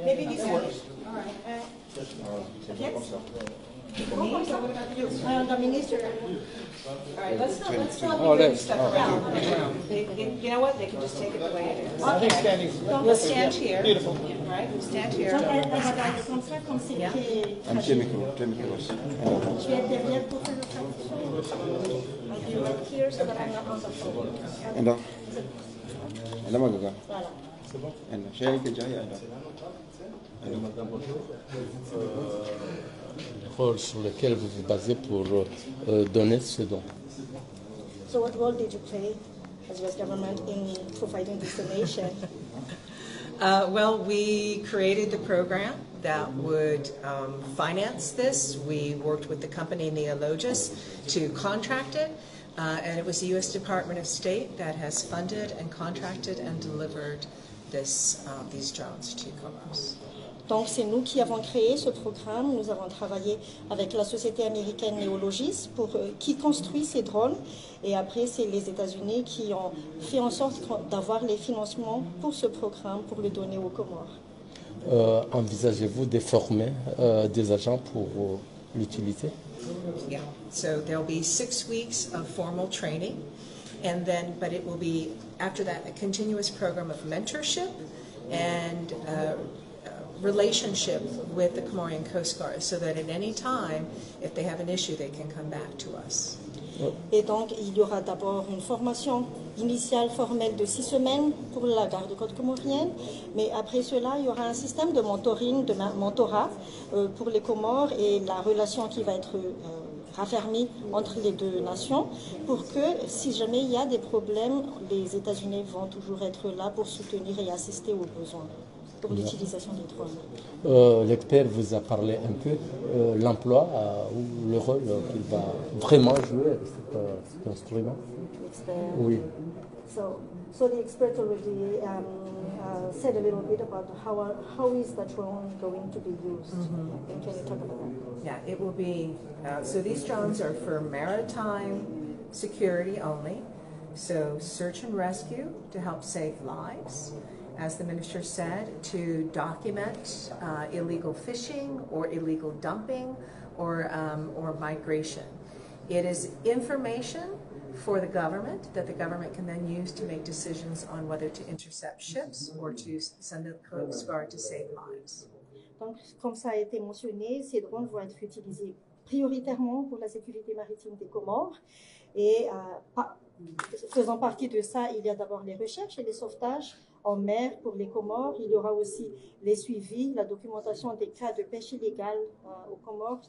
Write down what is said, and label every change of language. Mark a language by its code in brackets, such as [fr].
[en] Maybe this way. All right. Yes. The minister. All right, let's not be moving stuff around in the room. You know what? They can just take it the way it is. I think standing. We'll stand here. Beautiful. All right, we'll stand here. [fr] Comme ça, comme c'est [en] Yeah. [fr] très Un petit micro, deux micros. Je vais être derrière pour faire le traduction. [en] I'll be right here so that I'm not on the phone. عندها عندها ما قطع [fr] Voilà. عندها شيء كجاي عندها rôle sur lequel vous vous basez pour donner ce don. [en] So what role did you play as US government in providing this donation? Well, we created the program that would finance this. We worked with the company Neologis to contract it, and it was the U.S. Department of State that has funded and contracted and delivered these drones to Comoros. [fr] Donc c'est nous qui avons créé ce programme. Nous avons travaillé avec la société américaine Neologis qui construit ces drones. Et après, c'est les États-Unis qui ont fait en sorte d'avoir les financements pour ce programme, pour le donner aux Comores. Envisagez-vous de former des agents pour l'utiliser? [en] Yeah, so there'll be 6 weeks of formal training, and then, but it will be, after that, a continuous program of mentorship and relationship with the Comorian Coast Guard, so that at any time, if they have an issue, they can come back to us. [fr] Et donc, il y aura d'abord une formation initiale formelle de 6 semaines pour la garde-côte comorienne, mais après cela, il y aura un système de mentoring, de mentorat pour les Comores et la relation qui va être raffermie entre les deux nations pour que, si jamais il y a des problèmes, les États-Unis vont toujours être là pour soutenir et assister aux besoins pour l'utilisation des drones. L'expert vous a parlé un peu l'emploi ou le rôle qu'il va vraiment jouer avec cet instrument. Oui. [en] So the expert already said a little bit about how is the drone going to be used. And can you talk about that? Yeah, it will be, so these drones are for maritime security only, so search and rescue to help save lives, as the minister said, to document illegal fishing or illegal dumping or migration. It is information for the government that the government can then use to make decisions on whether to intercept ships or to send the Coast Guard to save lives. [fr] Donc, comme ça a été mentionné, ces drones vont être utilisés prioritairement pour la sécurité maritime des Comores. Et faisant partie de ça, il y a d'abord les recherches et les sauvetages en mer pour les Comores. Il y aura aussi les suivis, la documentation des cas de pêche illégale aux Comores.